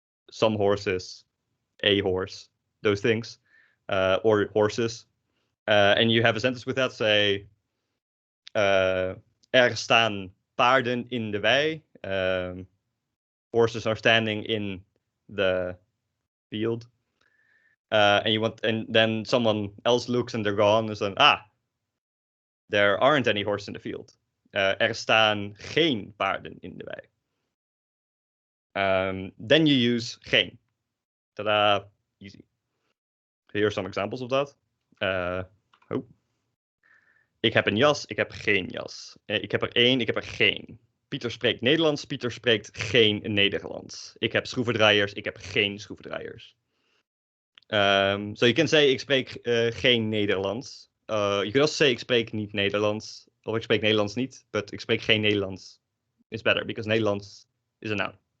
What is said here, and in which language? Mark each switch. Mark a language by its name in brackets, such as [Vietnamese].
[English] some horses, a horse, those things, or horses, and you have a sentence with that, say [Dutch] er staan paarden in de wei, [English] horses are standing in the field, and then someone else looks and they're gone and says, there aren't any horses in the field. [Dutch] Er staan geen paarden in de wei. [English] Then you use geen. Ta-da, easy. Here are some examples of that. [Dutch] Ik heb een jas, ik heb geen jas. Ik heb er één, ik heb er geen. Pieter spreekt Nederlands, Pieter spreekt geen Nederlands. Ik heb schroevendraaiers, ik heb geen schroevendraaiers. [English] So you can say [Dutch] ik spreek geen Nederlands. [English] You can also say [Dutch] ik spreek niet Nederlands. Of ik spreek Nederlands niet, [English] but [Dutch] ik spreek geen Nederlands. [English] It's better, because Nederlands is a noun.